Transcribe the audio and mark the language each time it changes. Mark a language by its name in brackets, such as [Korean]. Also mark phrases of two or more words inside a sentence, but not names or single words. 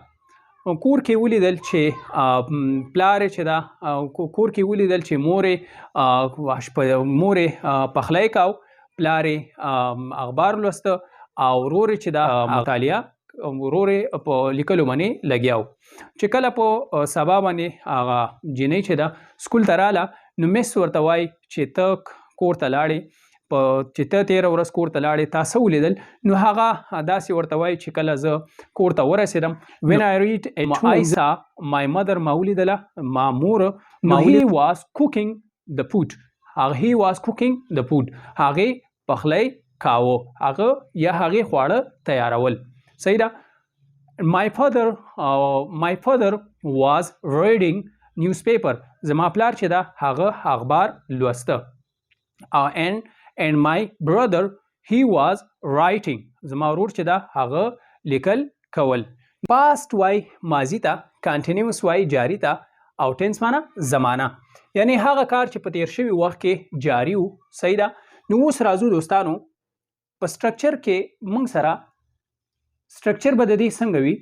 [Pashto] کور کې ولیدل چې پلار چې ده کور کې ولیدل چې مورې پخلی کاو، پلار اخبار لوسته او ورور چې ده مطالعه ورور په لیکلو باندې لګیا و. چې کله په سبا باندې هغه جنۍ چې ده سکول ته راله نو مس ورته وایي چې ته کور ته لاړې چې ته تېره ورځ کور ته لاړې تا څه ولیدل. نو هغه داسې ورته وایي چې کله زه کور ته ورسېدم [English] when I read I saw my mother [Pashto] ما ولیدله ما مور [English] he was cooking the food [Pashto] he was cooking the food هغې پخلی کاوه هغه یا هغې خواړه تیارول. صحیح ده. [English] my father was reading newspaper [Pashto] زما پلار چې ده هغه اخبار لوسته [English] and my brother he was writing [Pashto] زما ورور چې ده هغه لیکل کول. past وای ماضی ته، continuous وای جاری ته او tense معنا زمانه، یعنی هغه کار چې په تیر شوي وخت کې جاری وو. صحیح ده. نو اوس راځو دوستانو په سټرکچر کې موږ سره سټرکچر به د دې څنګه وي.